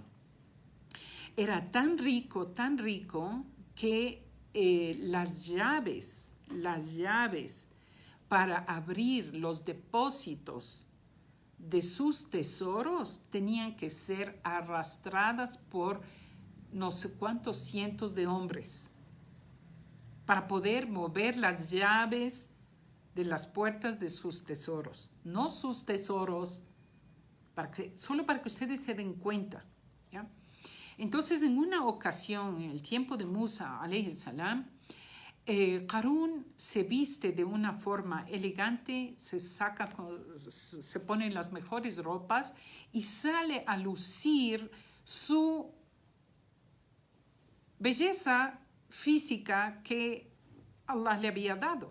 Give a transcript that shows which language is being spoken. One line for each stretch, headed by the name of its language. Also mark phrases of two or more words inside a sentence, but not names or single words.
Spanish: Era tan rico que las llaves para abrir los depósitos de sus tesoros tenían que ser arrastradas por no sé cuántos cientos de hombres para poder mover las llaves de las puertas de sus tesoros. No sus tesoros, solo para que ustedes se den cuenta, ¿ya? Entonces, en una ocasión, en el tiempo de Musa,
Arabic: عليه السلام,
Spanish: Qarún se viste de una forma elegante, se pone las mejores ropas y sale a lucir su belleza física que Allah le había dado.